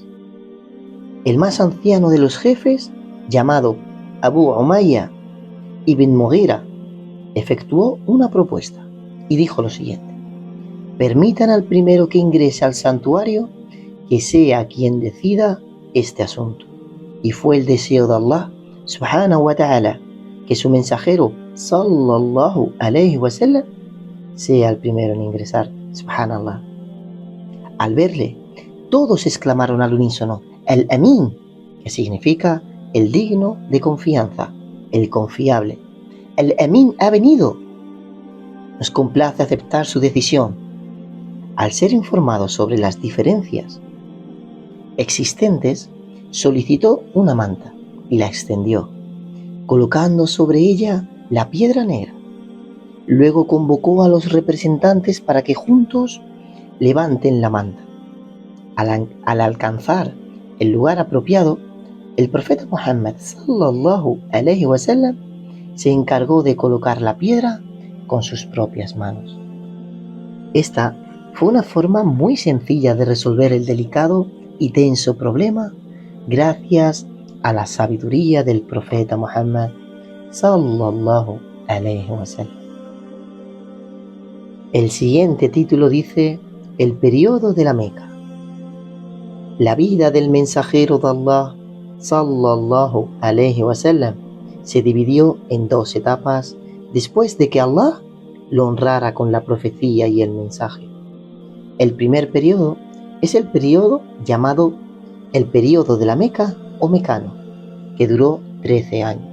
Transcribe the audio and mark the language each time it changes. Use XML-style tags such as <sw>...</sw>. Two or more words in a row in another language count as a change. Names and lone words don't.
<es>El más anciano de los jefes, llamado Abu Umayya ibn Mughira, efectuó una propuesta y dijo lo siguiente: permitan al primero que ingrese al santuario que sea quien decida este asunto. Y fue el deseo de Allah</es> <ar>سبحانه وتعالى</ar> <es>que su mensajero</es> <ar>صلى الله عليه وسلم</ar> <es>sea el primero en ingresar. Subhanallah. Al verle, todos exclamaron al unísono: el Amin, que significa el digno de confianza, el confiable. El Amin ha venido. Nos complace aceptar su decisión. Al ser informado sobre las diferencias existentes, solicitó una manta y la extendió, colocando sobre ella la piedra negra. Luego convocó a los representantes para que juntos levanten la manta. Al alcanzar el lugar apropiado, el profeta Muhammad</es> <ar>صلى الله عليه وسلم</ar> <es>se encargó de colocar la piedra con sus propias manos. Esta fue una forma muy sencilla de resolver el delicado y tenso problema gracias a la sabiduría del profeta Muhammad</es> <ar>صلى الله عليه وسلم.</ar> <es>El siguiente título dice: el periodo de la Meca. La vida del mensajero de Allah</es> <ar>صلى الله عليه وسلم</ar> <es>se dividió en 2 etapas después de que Allah lo honrara con la profecía y el mensaje. El primer periodo es el periodo llamado el periodo de la Meca o mecano, que duró 13 años.</es>